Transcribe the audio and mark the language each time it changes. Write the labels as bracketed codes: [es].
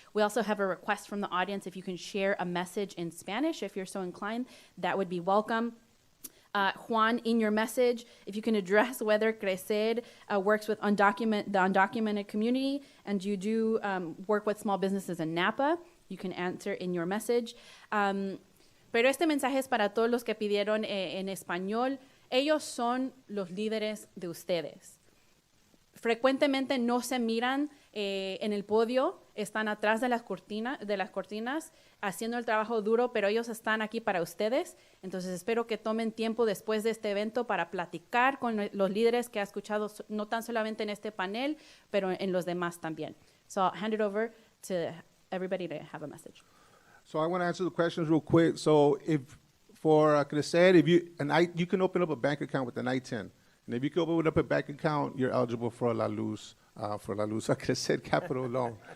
[en] We also have a request from the audience. If you can share a message in Spanish, if you're so inclined, that would be welcome. Juan, in your message, if you can address whether Crecer works with the undocumented community and you do work with small businesses in Napa, you can answer in your message. [es] Pero este mensaje es para todos los que pidieron en español. Ellos son los líderes de ustedes. Frecuentemente no se miran en el podio, están atrás de las cortinas haciendo el trabajo duro, pero ellos están aquí para ustedes. Entonces espero que tomen tiempo después de este evento para platicar con los líderes que ha escuchado, no tan solamente en este panel, pero en los demás también. [en] So I'll hand it over to everybody to have a message. So I want to answer the questions real quick. So if for Crecer, you can open up a bank account with an I-10. And if you can open up a bank account, you're eligible for a La Luz, Crecer Capital loan.